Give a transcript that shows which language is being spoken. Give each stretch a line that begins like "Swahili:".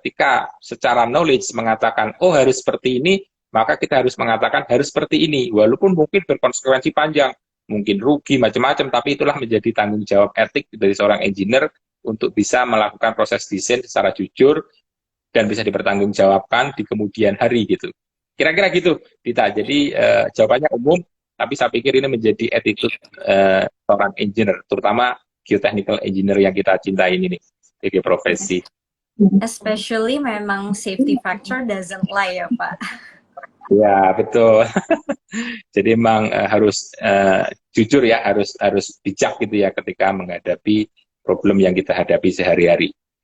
Indonesian: Ketika secara knowledge mengatakan oh harus seperti ini, maka kita harus mengatakan harus seperti ini, walaupun mungkin berkonsekuensi panjang, mungkin rugi macam-macam, tapi itulah menjadi tanggung jawab etik dari seorang engineer untuk bisa melakukan proses desain secara jujur dan bisa dipertanggungjawabkan di kemudian hari gitu. Kira-kira gitu, Dita. Jadi jawabannya umum, tapi saya pikir ini menjadi attitude seorang engineer, terutama geotechnical engineer yang kita cintai ini nih, sebagai profesi.
English: Especially
Indonesian: memang
English: safety factor doesn't lie
Indonesian: ya Pak. Ya, betul. Jadi memang harus jujur ya, harus bijak gitu ya ketika menghadapi problem yang kita hadapi sehari-hari.